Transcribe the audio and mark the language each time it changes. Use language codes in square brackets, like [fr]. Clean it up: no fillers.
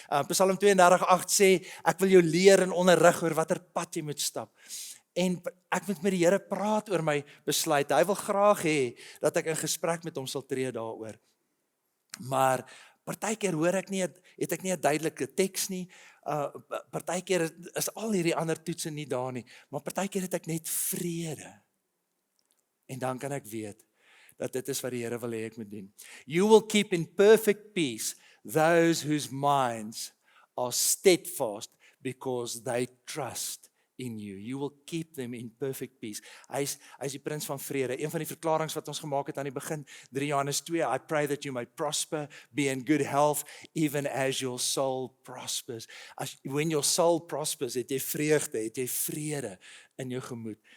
[af] Psalm 32:8 sê, ek wil jou leer en onderrig oor watter pad jy moet stap. En ek moet met die Here praat oor my besluit. Hy wil graag hê dat ek in gesprek met hom sal tree daaroor. Maar partykeer het ek nie 'n duidelike teks nie. Partykeer is al hierdie ander toetse nie daar nie, maar partykeer het ek net vrede. En dan kan ek weet dat dit is wat die Here wil hê ek moet doen. [en] You will keep in perfect peace those whose minds are steadfast because they trust in you. You will keep them in perfect peace. [af] Hy is die prins van vrede. Een van die verklaringe wat ons gemaak het aan die begin, 3 Johannes 2, [en] I pray that you may prosper, be in good health, even as your soul prospers. When your soul prospers, [af] het jy vreugde, het jy vrede in jou gemoed.